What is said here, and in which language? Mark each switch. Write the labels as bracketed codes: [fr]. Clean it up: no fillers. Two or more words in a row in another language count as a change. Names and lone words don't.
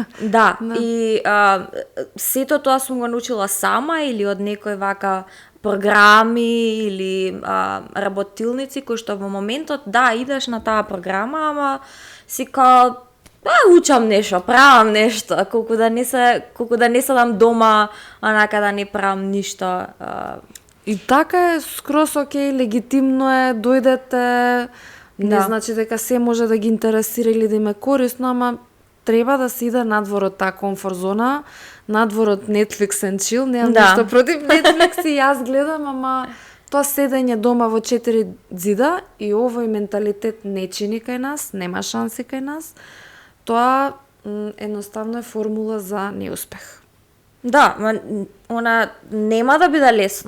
[mk] Да, и сето тоа сум го научила сама или од некој вака програми или работилници кои што во моментот да идеш на таа програма, ама си као учам нешто, правам нешто, колку да не седам дома, онака да не правам ништо. И така е скрос окей, легитимно е, дојдете, не значи дека се може да ги интересира или да им е корисно, ама треба да се иде надвор од таа комфорт зона, надвор од [en] Netflix and chill, [mk] немам ништо против Netflix и јас гледам, ама тоа седење дома во 4 зида и овој менталитет не чини кај нас, нема шанси кај нас, тоа едноставно е формула за неуспех. Да, она нема да биде лесно.